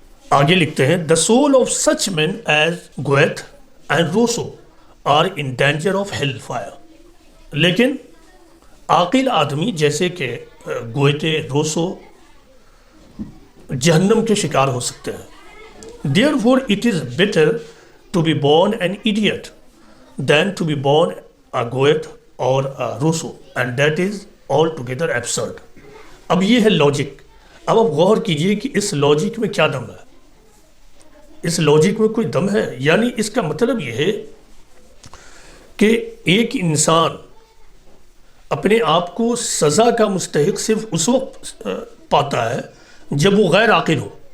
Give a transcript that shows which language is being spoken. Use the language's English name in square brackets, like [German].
[English] آگے لکھتے ہیں the soul of such men as Goethe and Rousseau are in danger of hell fire. [Urdu] لیکن عاقل آدمی جیسے کہ گویتے، روسو جہنم کے شکار ہو سکتے ہیں. [English] Therefore it is better to be born an idiot than to be born a Goethe or a Rousseau, and that is altogether absurd. [Urdu] اب یہ ہے لاجک. اب آپ غور کیجئے کہ اس لاجک میں کیا دم ہے. اس لاجک میں کوئی دم ہے. یعنی اس کا مطلب یہ ہے کہ ایک انسان اپنے آپ کو سزا کا مستحق صرف اس وقت پاتا ہے جب وہ غیر عاقل ہو.